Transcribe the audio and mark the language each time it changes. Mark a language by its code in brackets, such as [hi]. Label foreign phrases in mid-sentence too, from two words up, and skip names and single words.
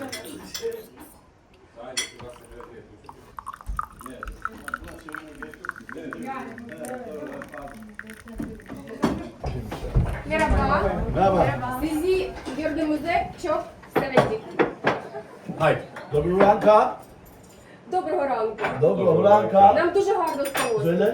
[tr] Merhaba. Merhaba. Sizi gördüğümüzde çok sevindik. [uk] Hayır. Доброго ранку. Доброго ранку. Доброго ранку. Нам дуже гарно спалося. [tr] Söyle.